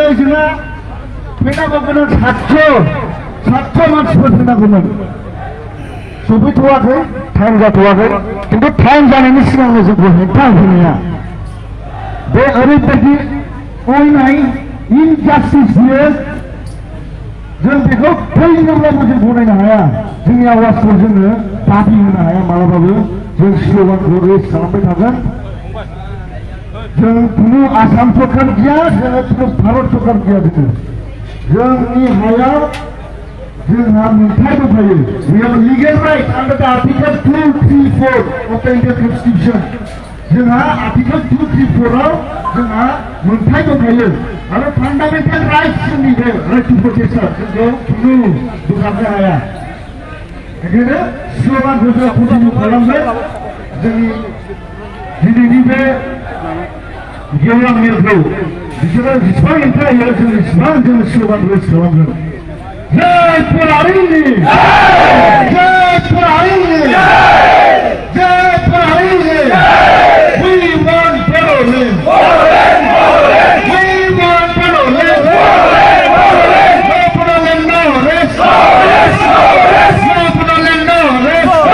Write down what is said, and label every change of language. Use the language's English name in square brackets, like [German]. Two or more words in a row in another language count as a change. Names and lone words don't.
[Bodo] जोंहा फैनांगौमोन 700 मानसिफोर फैनांगौमोन सफैथ'वाखै टाइम जाथ'वाखै खिन्थु टाइम जानायनि सिगांनो जोंखौ हेंथा होनाया बे ओरैबायदि अयनाय इनजास्टिस बियो जों बेखौ फैनोब्लाबो जों गनायनो हाया जोंनि आवाजखौ जोङो दाबि होनो हाया मालाबाबो जों स्ल'गानखौ रेज खालामबाय थागोन जों खुनु आसाम सरकार गैया जोङो खुनु भारत सरकार गैया जोंनि हायाव जोंहा मोनथाय दंखायो [English] we have legal right under the article 234 of the Indian Constitution [Bodo] जोंहा आर्टिकल 234 आव जोंहा मोनथाय दंखायो आरो [English] fundamental rights [Bodo] जोंनि बे [English] right to protection [Bodo] जोंखौ खुनु बोखारनो हाया बेखायनो स्ल'गानखौ जों कन्टिनिउ खालामगोन जोंनि दिनैनि बे गेवलां मेलखौ बिसोरो जेसेबां हेंथा होयो जों एसेबां जों स्ल'गान रेज खालामगोन जय परारिनि जय परारिनि जय परारिनि [English] we want Boroland we want Boroland no Boroland no rest [Bodo] no Boroland no rest